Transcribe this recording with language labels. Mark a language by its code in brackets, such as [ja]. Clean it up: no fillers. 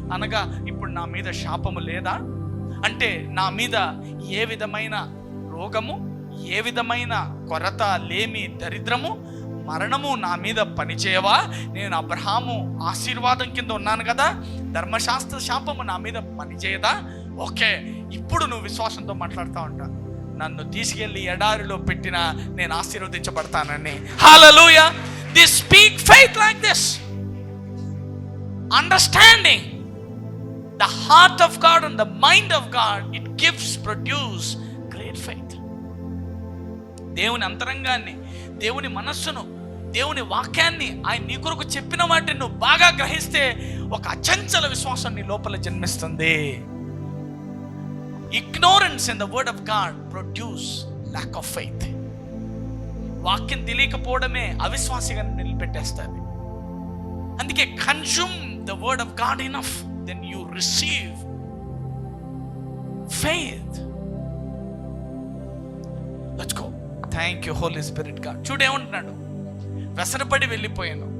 [te] అనగా ఇప్పుడు నా మీద శాపము లేదా? అంటే నా మీద ఏ విధమైన రోగము, ఏ విధమైన కొరత, లేమి, దరిద్రము, మరణము నా మీద పనిచేయవా? నేను అబ్రహాము ఆశీర్వాదం కింద ఉన్నాను కదా, ధర్మశాస్త్ర శాపము నా మీద పనిచేయదా? ఓకే, ఇప్పుడు నువ్వు విశ్వాసంతో మాట్లాడుతూ ఉంటా. నన్ను తీసుకెళ్ళి ఎడారిలో పెట్టినా నేను ఆశీర్వదించబడతానని. హల్లెలూయా. [en] They speak faith like this. Understanding the heart of God and the mind of God, it produce great faith. [te] దేవుని అంతరంగాన్ని, దేవుని మనస్సును, దేవుని వాక్యాన్ని, ఆయన నీ కొరకు చెప్పిన వాటిని నువ్వు బాగా గ్రహిస్తే ఒక అచంచల విశ్వాసం నీ లోపల జన్మిస్తుంది. [en] Ignorance in the word of God produce lack of faith. [te] వాక్యం తెలియకపోవడమే అవిశ్వాసిగా నిలబెట్టేస్తుంది. అందుకే [en] Consume the word of God enough, then you receive faith. Let's go. Thank you Holy Spirit God. [te] చూడేమంటున్నాడు, వ్యసనపడి వెళ్ళిపోయాను.